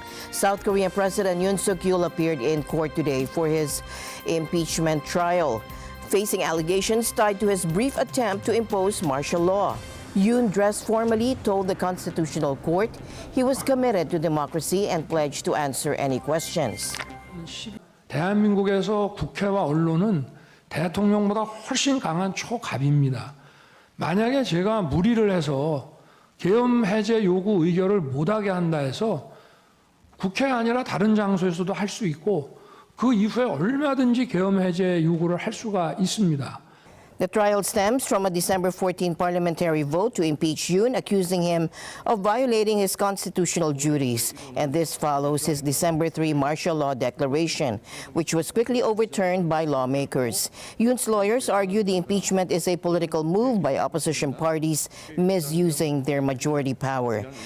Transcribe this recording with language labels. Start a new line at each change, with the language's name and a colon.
English: South Korean President Yoon Suk-yeol appeared in court today for his impeachment trial, facing allegations tied to his brief attempt to impose martial law. Yoon, dressed formally, told the Constitutional Court he was committed to democracy and pledged to answer any questions.
Korean: 대한민국에서 국회와 언론은 대통령보다 훨씬 강한 초갑입니다. 만약에 제가 무리를 해서 계엄 해제 요구 의결을 못하게 한다 해서 국회가 아니라 다른 장소에서도 할 수 있고 그 이후에 얼마든지 계엄 해제 요구를 할 수가 있습니다.
English: The trial stems from a December 14 parliamentary vote to impeach Yoon, accusing him of violating his constitutional duties. And this follows his December 3 martial law declaration, which was quickly overturned by lawmakers. Yoon's lawyers argue the impeachment is a political move by opposition parties misusing their majority power.